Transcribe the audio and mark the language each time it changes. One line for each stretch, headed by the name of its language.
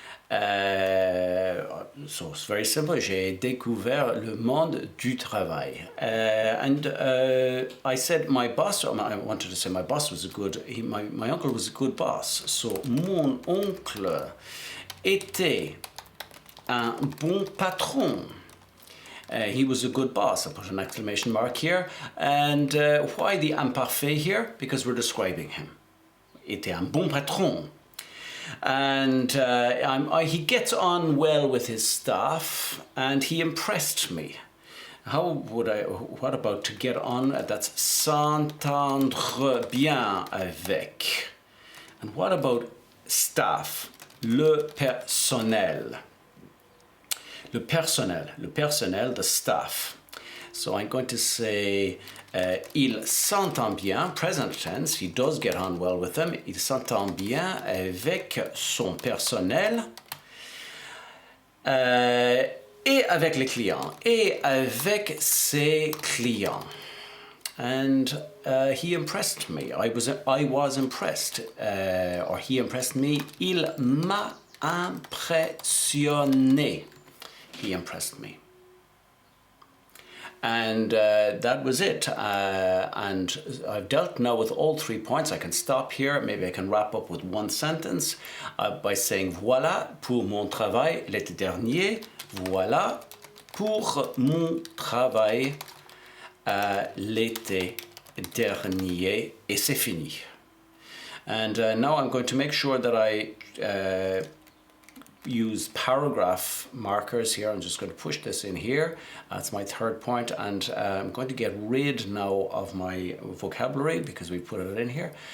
English: So it's very simple.
French: J'ai découvert le monde du travail.
English: I said my boss, I wanted to say my boss was my uncle was a good boss.
French: So mon oncle était un bon patron.
English: He was a good boss. I put an exclamation mark here. And why the imparfait here? Because we're describing him.
French: Était un bon patron.
English: And he gets on well with his staff, and he impressed me. What about to get on?
French: That's s'entendre bien avec.
English: And what about staff?
French: Le personnel. Le personnel,
English: the staff. So I'm going to say,
French: il s'entend bien,
English: present tense, he does get on well with them.
French: Il s'entend bien avec son personnel. Et avec les clients. Et avec ses clients.
English: And he impressed me. I was impressed. Or he impressed me.
French: Il m'a impressionné.
English: He impressed me. And that was it. And I've dealt now with all 3 points. I can stop here. Maybe I can wrap up with one sentence by saying
French: voilà pour mon travail l'été dernier. Voilà pour mon travail l'été dernier. Et c'est fini.
English: And now I'm going to make sure that I use paragraph markers here. I'm just going to push this in here. That's my 3rd point, and I'm going to get rid now of my vocabulary because we put it in here.